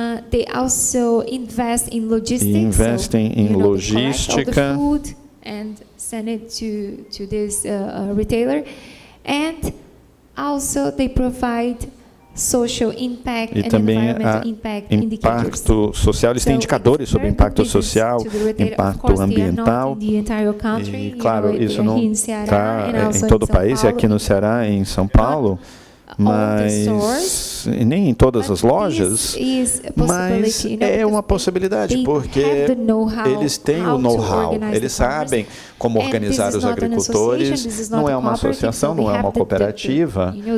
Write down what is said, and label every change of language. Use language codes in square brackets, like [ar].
[en] They also invest in logistics, [pt] e investem em logística. [en] And send it to this retailer, and also they provide social impact [pt] e também há impacto social. Eles têm indicadores sobre impacto social, impacto ambiental. E claro, isso não está em todo o país, é aqui no Ceará, em São Paulo. Mas nem em todas as lojas, mas é uma possibilidade, porque eles têm o know-how, eles sabem como organizar os agricultores, não é uma associação, não é uma cooperativa,